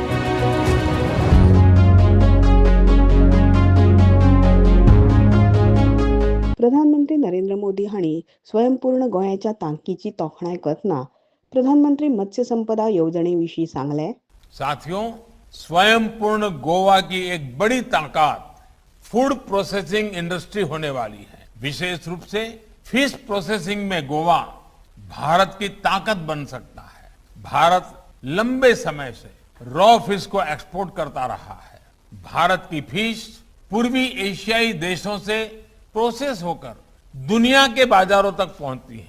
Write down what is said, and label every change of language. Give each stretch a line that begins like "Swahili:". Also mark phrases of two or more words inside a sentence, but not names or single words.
Konkani: प्रधानमंत्री नरेंद्र मोदी हांणी स्वयंपूर्ण गोंयाच्या तांकीची तोखणाय करतना प्रधानमंत्री मत्स्य संपदा योजने विशीं सांगले.
Hindi: साथियों, स्वयंपूर्ण गोवा की एक बड़ी ताकत
English: food processing industry
Hindi: होने वाली है. विशेष रूप से
English: fish processing
Hindi: में गोवा भारत की ताकत बन सकता है. भारत लंबे समय से
English: raw fish
Hindi: को एक्सपोर्ट करता रहा है. भारत की फिश पूर्वी एशियाई देशों से प्रोसेस होकर दुनिया के बाजारों तक पहुंचती है.